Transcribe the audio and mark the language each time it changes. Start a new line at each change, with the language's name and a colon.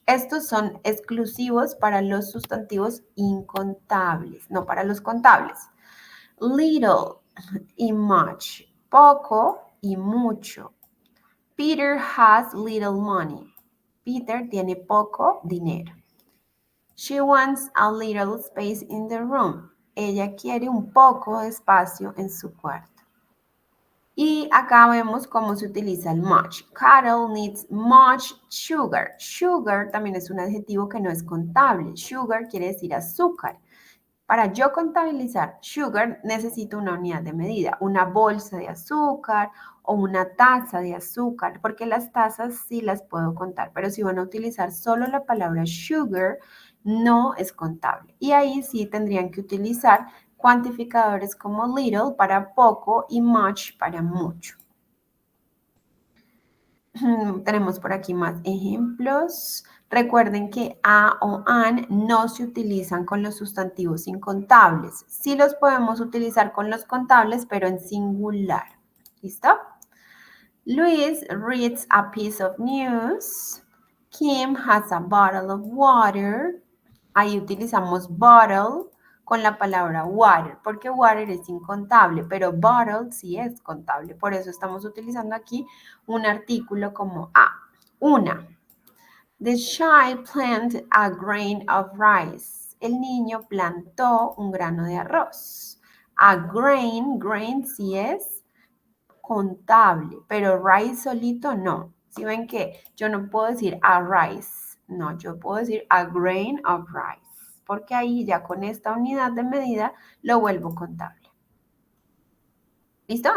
Spanish: Estos son exclusivos para los sustantivos incontables, no para los contables. Little y much. Poco y mucho.
English: Peter has little money.
Spanish: Peter tiene poco dinero.
English: She wants a little space in the room.
Spanish: Ella quiere un poco de espacio en su cuarto. Y acá vemos cómo se utiliza el much.
English: Carol needs much sugar.
Spanish: Sugar también es un adjetivo que no es contable. Sugar quiere decir azúcar. Para yo contabilizar sugar necesito una unidad de medida, una bolsa de azúcar o una taza de azúcar, porque las tazas sí las puedo contar, pero si van a utilizar solo la palabra sugar, no es contable. Y ahí sí tendrían que utilizar cuantificadores como little para poco y much para mucho. Tenemos por aquí más ejemplos. Recuerden que a o an no se utilizan con los sustantivos incontables. Sí los podemos utilizar con los contables, pero en singular. ¿Listo?
English: Luis reads a piece of news. Kim has a bottle of water.
Spanish: Ahí utilizamos bottle con la palabra water, porque water es incontable, pero bottle sí es contable. Por eso estamos utilizando aquí un artículo como a. Una.
English: The child planted a grain of rice.
Spanish: El niño plantó un grano de arroz. A grain sí es contable, pero rice solito no. Si ven que yo no puedo decir a rice, no, yo puedo decir a grain of rice, porque ahí ya con esta unidad de medida lo vuelvo contable. ¿Listo?